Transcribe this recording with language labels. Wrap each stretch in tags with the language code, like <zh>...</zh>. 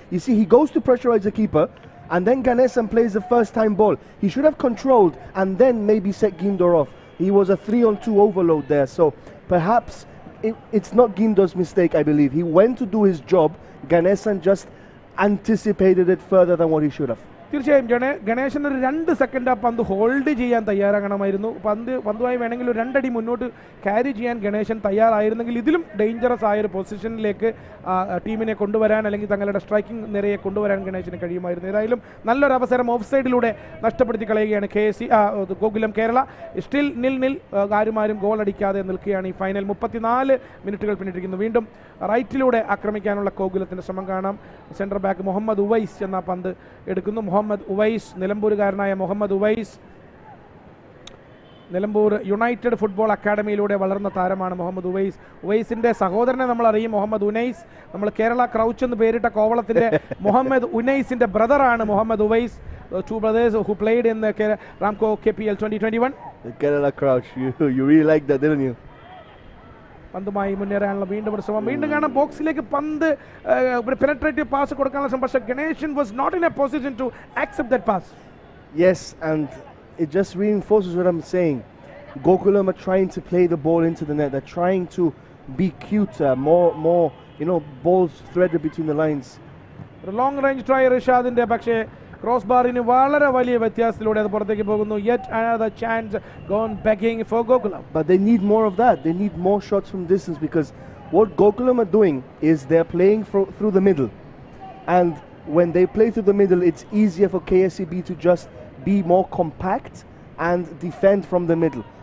<en>You see, he goes to pressurize the keeper and then Ganesan plays the first time ball. He should have controlled and then maybe set Gindo off. He was a 3-on-2 overload there, so perhaps it's not Gindo's mistake, I believe. He went to do his job. Ganesan just anticipated it further than what he should have.</en> <ml>തീർച്ചയായും ഗണേശൻ ഒരു 2 second ആ പന്ത് hold ചെയ്യാൻ തയ്യാറാകണമായിരുന്നു. പന്തുമായി വേണമെങ്കിൽ ഒരു 2 അടി മുന്നോട്ട് carry ചെയ്യാൻ ഗണേശൻ തയ്യാറായിരുന്നെങ്കിൽ ഇതിലും ഡേഞ്ചറസ് ആയൊരു പൊസിഷനിലേക്ക് ടീമിനെ കൊണ്ടുവരാൻ അല്ലെങ്കിൽ തങ്ങളുടെ സ്ട്രൈക്കിംഗ് നിരയെ കൊണ്ടുവരാൻ ഗണേശന് കഴിയുമായിരുന്നു. ഏതായാലും നല്ലൊരു അവസരം ഓഫ് സൈഡിലൂടെ നഷ്ടപ്പെടുത്തി കളയുകയാണ് ഗോകുലം കേരള. സ്റ്റിൽ 0-0, ആരും ഗോൾ അടിക്കാതെ നിൽക്കുകയാണ് ഈ ഫൈനൽ. 34 മിനിറ്റുകൾ പിന്നിട്ടിരിക്കുന്നു. വീണ്ടും റൈറ്റിലൂടെ ആക്രമിക്കാനുള്ള ഗോകുലത്തിൻ്റെ ശ്രമം കാണാം. സെൻറ്റർ ബാക്ക് മുഹമ്മദ് ഉവൈസ് എന്ന പന്ത് എടുക്കുന്നു. മുഹമ്മദ് ഉവൈസ്, നിലമ്പൂരുകാരനായ മുഹമ്മദ് ഉവൈസ്, നിലമ്പൂർ യുണൈറ്റഡ് ഫുട്ബോൾ അക്കാഡമിയിലൂടെ വളർന്ന താരമാണ് മുഹമ്മദ് ഉവൈസ്. ഉവൈസിൻ്റെ സഹോദരനെ നമ്മൾ അറിയും, മുഹമ്മദ് ഉനൈസ്. നമ്മൾ കേരള ക്രൗച്ച് എന്ന് പേരിട്ട കോവളത്തിൻ്റെ Muhammad ഉനൈസിൻ്റെ ബ്രദറാണ് Muhammad Uvais.</ml> <en>2 brothers who played in the Ramco KPL 2021. The Kerala Crouch, you really liked that, didn't you?</en> <ml>പന്തുമായി മുന്നേറാനുള്ള വീണ്ടും ഒരു ശ്രമം. വീണ്ടും കാണാം ബോക്സിലേക്ക് പന്ത് പെനട്രേറ്റീവ് പാസ് കൊടുക്കാനുള്ള ശ്രമം. പക്ഷേ</ml> <en>Ganesan was not in a position to accept that pass. Yes, and it just reinforces what I'm saying. Gokulam are trying to play the ball into the net. They're trying to be cuter, more balls threaded between the lines.</en> <ml>ഒരു long range try റിഷാദിന്റെ, പക്ഷേ cross ബാറിന് വളരെ വലിയ വ്യത്യാസത്തിലൂടെ അത് പുറത്തേക്ക് പോകുന്നു.</ml> <en>Yet another chance gone begging for Gokulam. But they need more of that. They need more shots from distance because what Gokulam are doing is they're playing through the middle. And when they play through the middle, it's easier for KSEB to just be more compact and defend from the middle.</en>